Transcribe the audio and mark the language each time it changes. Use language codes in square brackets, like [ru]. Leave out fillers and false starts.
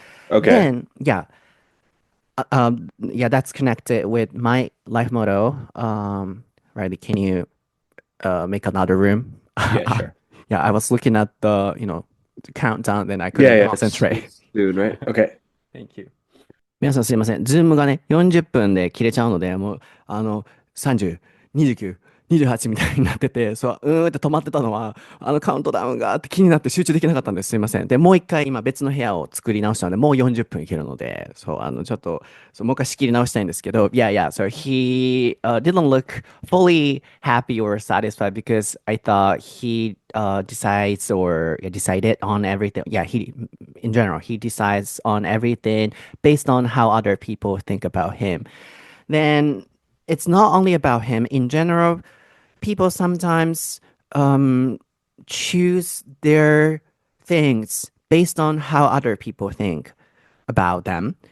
[en] okay. Then yeah, that's connected with my life motto. Riley, can you make another room? Yeah, sure. Yeah, I was looking at the the countdown, then I Yeah, couldn't yeah. concentrate. Soon, right? Okay. Thank you. [ja] 皆さんすいません。ズームがね、40分で切れちゃうので、もう、30、29、28みたいになってて、そう、うーんって止まってたのは、カウントダウンがあって気になって集中できなかったんです。すいません。で、もう一回今別の部屋を作り直したので、もう40分いけるので、そう、ちょっと、そう、もう一回仕切り直したいんですけど、 [en] yeah, yeah, so he didn't look fully happy or satisfied because I thought he decides or yeah, decided on everything. Yeah, in general, he decides on everything based on how other people think about him. Then it's not only about him. In general, people sometimes um, choose their things based on how other people think about them.